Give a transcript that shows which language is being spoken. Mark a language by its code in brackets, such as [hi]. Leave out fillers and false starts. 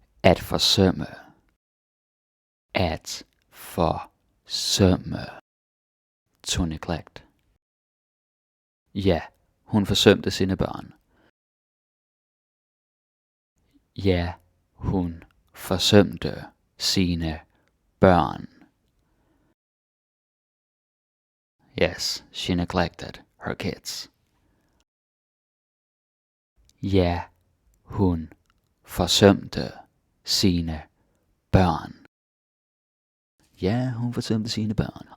[da] At forsømme. At forsømme. [en] To neglect. [da] Ja, hun forsømte sine børn. Ja, hun forsømte sine børn. [en] Yes, she neglected her kids. [da] Ja, hun forsømte sine børn. Ja, hun forsømte sine børn.